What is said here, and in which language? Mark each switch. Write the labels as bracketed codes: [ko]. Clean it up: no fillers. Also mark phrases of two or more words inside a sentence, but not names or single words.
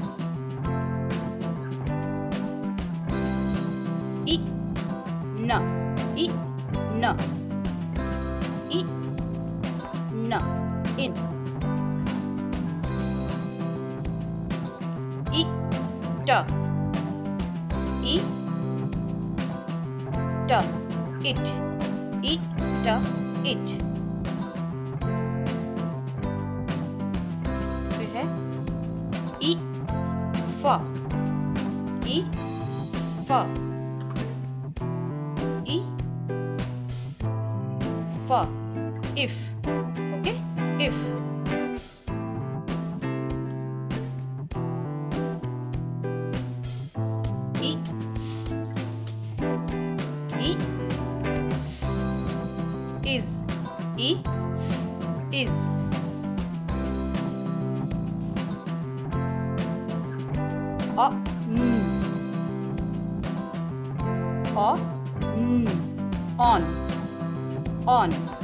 [en] ई न ई न ई न इन। ई ट ई ट इट ई ट इट। फिर है ई फ ई फ ई फ इफ। ओके, इफ। ई स ई is is। o on on।